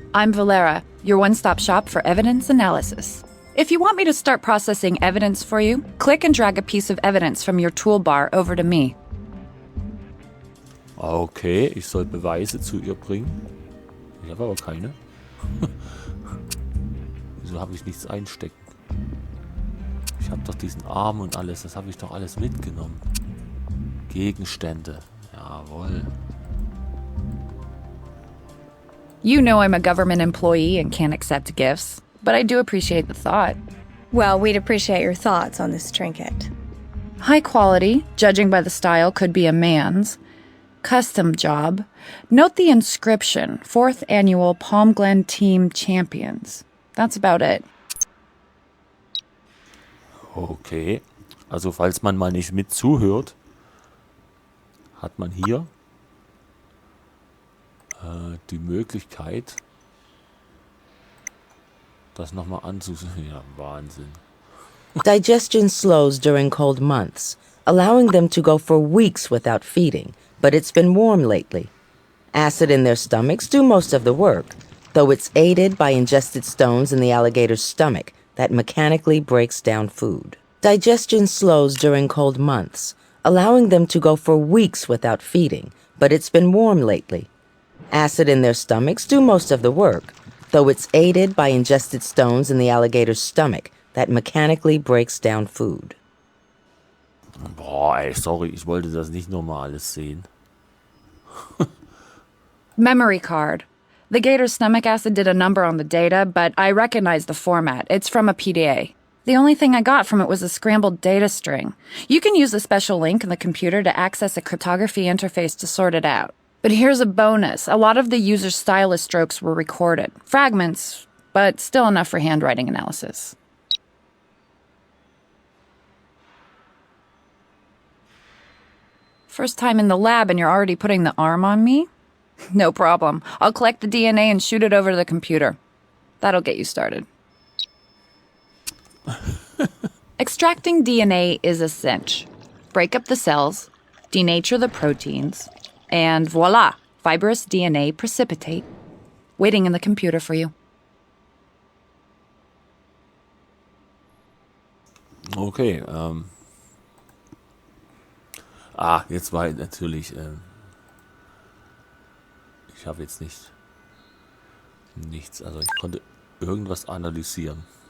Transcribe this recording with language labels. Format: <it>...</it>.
<en>I'm Valera, your one-stop shop for evidence analysis. If you want me to start processing evidence for you, click and drag a piece of evidence from your toolbar over to me.</en> <de>Okay, ich soll Beweise zu ihr bringen. Ich habe aber keine. Wieso habe ich nichts einstecken? Ich habe doch diesen Arm und alles. Das habe ich doch alles mitgenommen. Gegenstände. Jawohl.</de> <en>You know I'm a government employee and can't accept gifts, but I do appreciate the thought. Well, we'd appreciate your thoughts on this trinket. High quality, judging by the style, could be a man's. Custom job. Note the inscription, 4th Annual Palm Glen Team Champions. That's about it. Okay.</en> <de>Also falls man mal nicht mit zuhört, hat man hier die Möglichkeit, das nochmal anzusehen. Ja, Wahnsinn.</de> <en>Digestion slows during cold months, allowing them to go for weeks without feeding, but it's been warm lately. Acid in their stomachs do most of the work, though it's aided by ingested stones in the alligator's stomach that mechanically breaks down food. Digestion slows during cold months, allowing them to go for weeks without feeding, but it's been warm lately. Acid in their stomachs do most of the work, though it's aided by ingested stones in the alligator's stomach that mechanically breaks down food.</en> <de>Boah, ey, sorry, ich wollte das nicht nochmal alles sehen.</de> <en>Memory card. The gator's stomach acid did a number on the data, but I recognize the format. It's from a PDA. The only thing I got from it was a scrambled data string. You can use a special link in the computer to access a cryptography interface to sort it out. But here's a bonus. A lot of the user's stylus strokes were recorded. Fragments, but still enough for handwriting analysis. First time in the lab and you're already putting the arm on me? No problem. I'll collect the DNA and shoot it over to the computer. That'll get you started. Extracting DNA is a cinch. Break up the cells, denature the proteins, and voila, fibrous DNA precipitate. Waiting in the computer for you.</en> <de>Okay, jetzt war natürlich, ich habe jetzt nichts, also ich konnte irgendwas analysieren.</de>